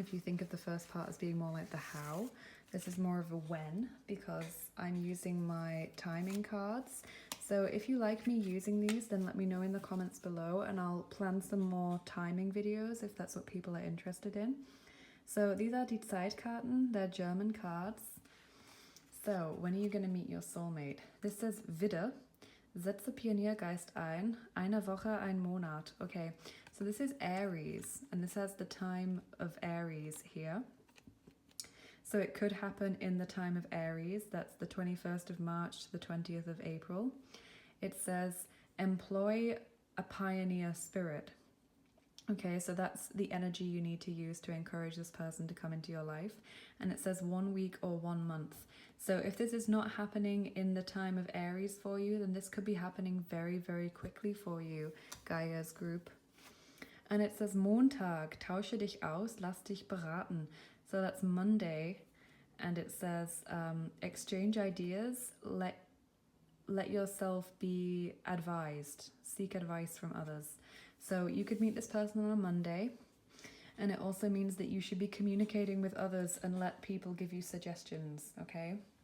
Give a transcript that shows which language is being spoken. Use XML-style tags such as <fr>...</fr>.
<en>If you think of the first part as being more like the how, this is more of a when because I'm using my timing cards. So if you like me using these, then let me know in the comments below and I'll plan some more timing videos if that's what people are interested in. So these are</en> <de>die Zeitkarten,</de> <en>they're German cards. So when are you going to meet your soulmate?</en> <de>This says Widder, setze Pioniergeist ein, eine Woche, ein Monat.</de> <en>Okay, so this is Aries and this has the time of Aries here. So it could happen in the time of Aries, that's the 21st of March to the 20th of April. It says, employ a pioneer spirit. Okay, so that's the energy you need to use to encourage this person to come into your life. And it says 1 week or 1 month. So if this is not happening in the time of Aries for you, then this could be happening very, very quickly for you, Gaia's group.</en> <de>And it says Montag, tausche dich aus, lass dich beraten.</de> <en>So that's Monday, and it says exchange ideas, let yourself be advised, seek advice from others. So you could meet this person on a Monday, and it also means that you should be communicating with others and let people give you suggestions, okay?</en>